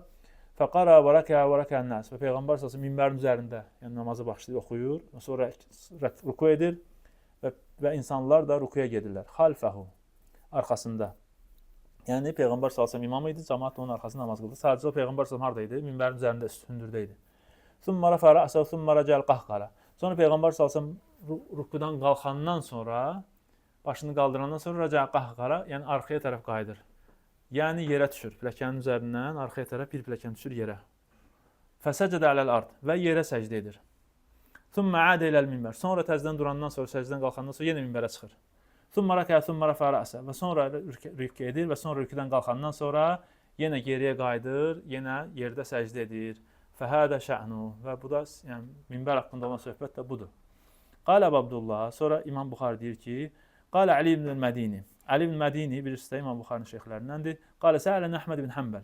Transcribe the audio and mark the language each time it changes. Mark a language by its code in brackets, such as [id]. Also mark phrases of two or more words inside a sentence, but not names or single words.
[ar] فقرأ وركع وركع الناس. [az] Və Peyğəmbər sallallahu minbərin üzərində, yəni namazı başlayır, oxuyur, sonra ruku edir və insanlar da rukuya gedirlər. Xalfəhu, arxasında. Yəni Peyğəmbər sallallahu imam idi, cəmaət onun arxasında namaz qıldı. Sadəcə o Peyğəmbər sallallahu harda idi? Minbərin üzərində, hündürdə idi. [ar] ثم رفع رأسه ثم رجع القهقرى. [az] Sonra Peyğəmbər sallallahu rukudan qalxandan sonra başını qaldırandan sonra [ar] رجع القهقرى, [az] yəni arxaya tərəf qayıdır. Yəni yerə düşür. Pilləkənin üzərindən arxaya tərəf bir pilləkən düşür yerə. [ar] فسجد على الأرض [az] və yerə səcdə edir. [ar] ثم عاد إلى المنبر. [az] Sonra təzədən durandan sonra, səcdən qalxandan sonra yenə minbərə çıxır. [ar] ثم ركع ثم رفع رأس [az] və sonra rükü edir və sonra rüküdən qalxandan sonra yenə geriyə qayıdır, yenə yerdə səcdə edir. [ar] فهذا شأنه [az] və bu da yəni minbər haqqında olan söhbət də budur. Qalə Abdullah, sonra İmam Buxari deyir ki, Qalə Ali ibn Mədini. Ali ibn Mədini birisi də İmam Buxarinin şeyxlərindəndir. [ar] قال سألني [az] Əhməd ibn Həmbəl.